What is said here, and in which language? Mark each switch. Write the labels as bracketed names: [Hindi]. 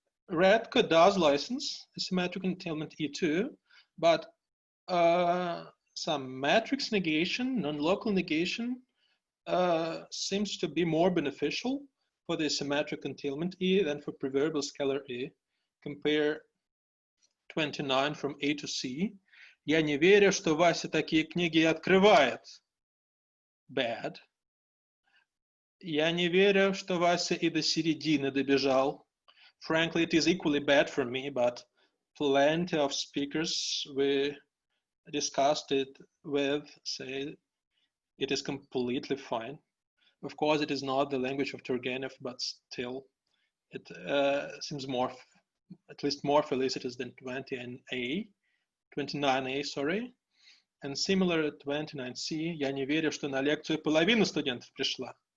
[English] Redke does license asymmetric entailment E too, but some matrix negation, non-local negation, seems to be more beneficial for the symmetric entailment E than for preverbal scalar E. Compare 29 from A to C. [Russian] Я не верю, что Вася такие книги открывает. [English] Bad. [Russian] Я не верю, что Вася и до середины добежал. [English] Frankly, it is equally bad for me, but plenty of speakers we discussed it with say it is completely fine. Of course, it is not the language of Turgenev, but still, it seems more, at least more felicitous than 29A, sorry. And similar at 29C, [Russian] я не верю, что на лекцию половина студентов пришла.